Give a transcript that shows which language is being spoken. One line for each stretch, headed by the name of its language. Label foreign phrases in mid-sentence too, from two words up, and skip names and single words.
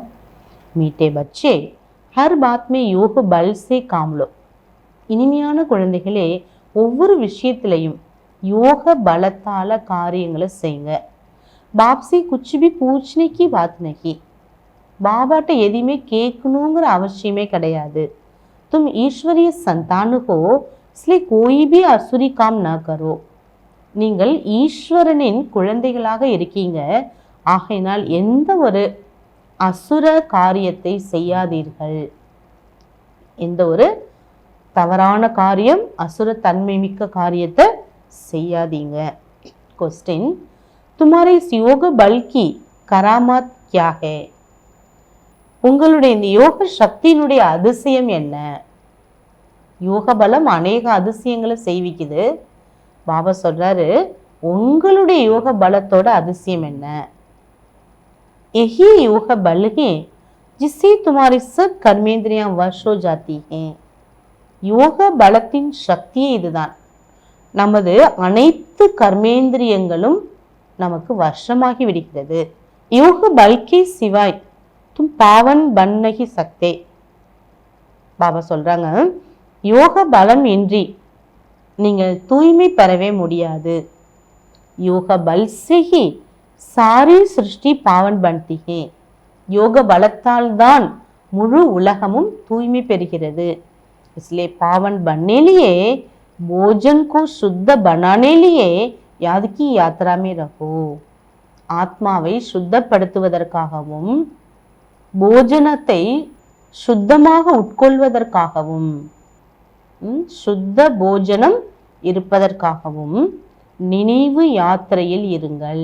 Hindi: मीठे बच्चे हर बात में योग बल से काम लो.
Tamil: இனிமையான குழந்தைகளே, ஒவ்வொரு விஷயத்திலையும் யோக பலத்தால காரியங்களை செய்யுங்க.
Hindi: बाप से कुछ भी पूछने की बात नहीं.
Tamil: பாபாட்ட எதையுமே கேட்கணுங்கிற அவசியமே கிடையாது.
Hindi: तुम ईश्वरीय संतान हो, इसलिए कोई भी असुरी काम न करो.
Tamil: நீங்கள் ஈஸ்வரனின் குழந்தைகளாக இருக்கீங்க, ஆகையினால் எந்த ஒரு அசுர காரியத்தை செய்யாதீர்கள். எந்த ஒரு தவறான காரியம், அசுர தன்மை மிக்க காரியத்தை செய்யாதீங்க.
Hindi: क्वेश्चन, तुम्हारे इस योग बल की करामत क्या है?
Tamil: உங்களுடைய இந்த யோக சக்தியினுடைய அதிசயம் என்ன? யோக பலம் அநேக அதிசயங்களை செய்விக்குது. பாபா சொல்றாரு, உங்களுடைய யோக பலத்தோட அதிசயம் என்ன?
Hindi: यही योग बल है जिससे तुम्हारी सब कर्मेंद्रियां वश हो जाती हैं.
Tamil: யோக பலத்தின் சக்தியே இதுதான். நமது அனைத்து கர்மேந்திரியங்களும் நமக்கு வசமாகி விடுகிறது.
Hindi: योग बल के सिवाय तुम पावन बन नहीं सकते.
Tamil: பாபா சொல்றாங்க, யோக பலம் இன்றி நீங்கள் தூய்மை பெறவே முடியாது.
Hindi: योग बल से ही सारी सृष्टि पावन बनती है.
Tamil: யோக பலத்தால் தான் முழு உலகமும் தூய்மை பெறுகிறது.
Hindi: इसलिए पावन बनने लिए, भोजन को शुद्ध बनाने लिए याद की यात्रा में रहो.
Tamil: ஆத்மாவை சுத்தப்படுத்துவதற்காகவும் போஜனத்தை சுத்தமாக உட்கொள்வதற்காகவும், சுத்த போஜனம் இருப்பதற்காகவும் நினைவு யாத்திரையில் இருங்கள்.